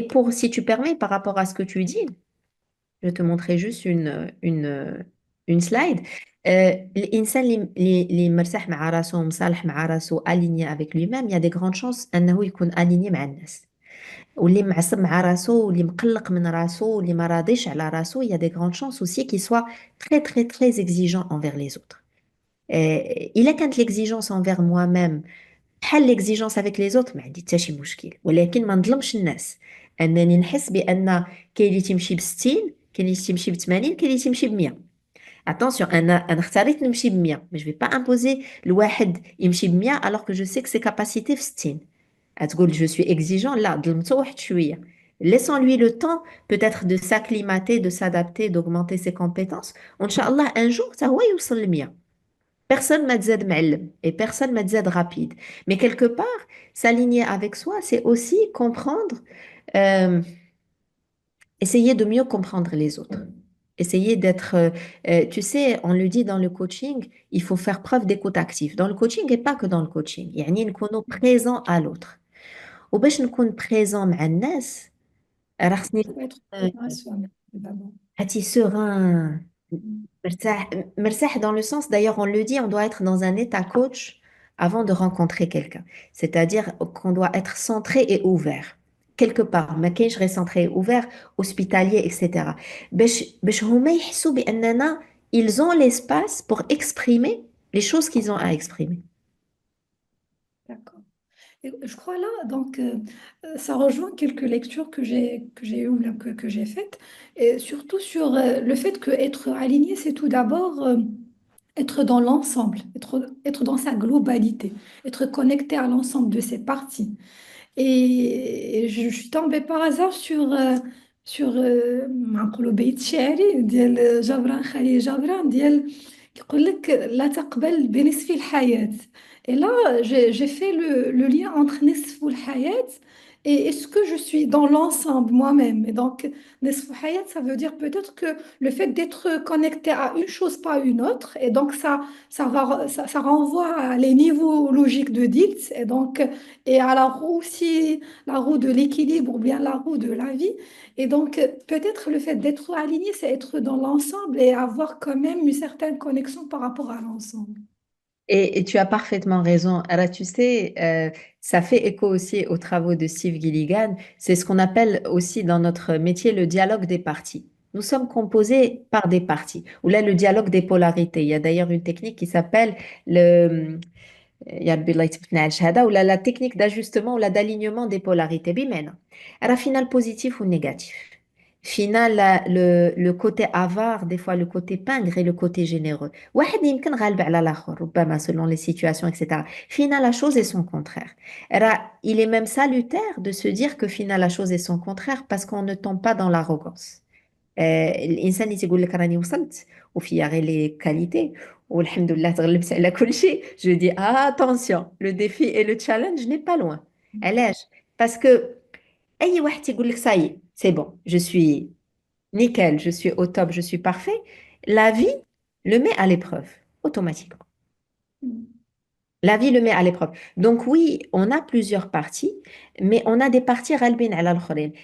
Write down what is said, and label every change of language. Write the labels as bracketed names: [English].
[French] Si tu permets, par rapport à ce que tu dis, je vais te montrer juste une slide. [Arabic] الإنسان اللي مرتاح مع راسه ومصالح مع راسه [French] aligné avec lui-même, il y a des grandes chances [Arabic] أنه يكون aligné مع الناس. واللي معصب مع راسه واللي مقلق من راسه واللي ما راضيش على راسه, [French] il y a des grandes chances aussi qu'il soit très très très exigeant envers les autres. [Arabic] إلا كانت [French] l'exigence envers moi-même [Arabic] بحال l'exigence avec les autres ما عندي حتى شي مشكل, ولكن ما نظلمش الناس. انني نحس بان كاين اللي تمشي ب 60, كاين اللي تمشي ب 80, كاين اللي تمشي ب 100. [French] Attention, [Arabic] انا اختاريت نمشي ب 100, [French] mais je vais pas imposer [Arabic] لواحد يمشي ب 100 [French] alors que je sais que ses capacités في 60. [Arabic] تقول [French] je suis exigeant, [Arabic] لا ظلمته واحد شويه. [French] Laissons-lui le temps peut-être de s'acclimater, de s'adapter, d'augmenter ses compétences. [Arabic] وإن شاء الله [French] un jour ça [Arabic] هو يوصل ل 100. [French] Personne m'a dit معلم et personne m'a dit rapide. Mais quelque part, s'aligner avec soi, c'est aussi comprendre, euh, essayer de mieux comprendre les autres. Essayer d'être, tu sais, on le dit dans le coaching, il faut faire preuve d'écoute active. Dans le coaching et pas que dans le coaching. [Arabic] يعني نكونوا [French] présents à l'autre. [Arabic] وباش نكون présent مع الناس, راه خصني [French] Il faut être [Arabic] نكون [French] présent à soi-même, d'abord. [Arabic] هاتي serein, Mm. مرتاح, مرتاح [French] dans le sens, d'ailleurs, on le dit, on doit être dans un état coach avant de rencontrer quelqu'un. C'est-à-dire qu'on doit être centré et ouvert. Quelque part, ما كاينش غير centré et ouvert, hospitalier, etc. [Arabic] باش هما يحسوا بأننا [French] ils ont l'espace pour exprimer les choses qu'ils ont à exprimer. D'accord. Et je crois là, donc, ça rejoint quelques lectures que j'ai eues ou bien que j'ai faites, et surtout sur le fait que être aligné, c'est tout d'abord être dans l'ensemble, être dans sa globalité, être connecté à l'ensemble de ses parties. Et je suis tombée par hasard sur [Arabic] معقولوا بيت شعري ديال جبران خليل جبران ديال يقول لك لا تقبل بنصف الحياة. [French] Et là, j'ai fait le lien entre نصف الحياة et est-ce que je suis dans l'ensemble moi-même. Et donc, نصف الحياة, ça veut dire peut-être que le fait d'être connecté à une chose, pas une autre, et donc ça renvoie à les niveaux logiques de Dilt, et donc et à la roue aussi, la roue de l'équilibre ou bien la roue de la vie. Et donc, peut-être le fait d'être aligné, c'est être dans l'ensemble et avoir quand même une certaine connexion par rapport à l'ensemble. Et tu as parfaitement raison. Alors, tu sais, ça fait écho aussi aux travaux de Steve Gilligan. C'est ce qu'on appelle aussi dans notre métier le dialogue des parties. Nous sommes composés par des parties, ou là le dialogue des polarités. Il y a d'ailleurs une technique qui s'appelle le, [Arabic] يا ربي الله يثبتنا على الشهادة, [French] ou la technique d'ajustement ou la d'alignement des polarités. [Arabic] بمعنى راه فينا البوزيتيف والنيجاتيف. [French] فينا le côté avare, des fois le côté pingre et le côté généreux. [Arabic] واحد يمكن غالب على الآخر ربما selon les situations, etc. [French] فينا la chose est son contraire. Il est même salutaire de se dire que فينا la chose est son contraire parce qu'on ne tombe pas dans l'arrogance. [Arabic] الانسان اللي تيقول لك راني وصلت وفيا غير لي كاليتي والحمد لله تغلبت على كل شيء, [French] je dis ah, attention, le défi et le challenge n'est pas loin. [Arabic] علاش [French] Parce que, [Arabic] أي واحد يقول لك, [French] ça y est, c'est bon, je suis nickel, je suis au top, je suis parfait, la vie le met à l'épreuve, automatiquement. Mm. La vie le met à l'épreuve. Donc oui, on a plusieurs parties, mais on a des parties [Arabic] غالبين على الآخرين.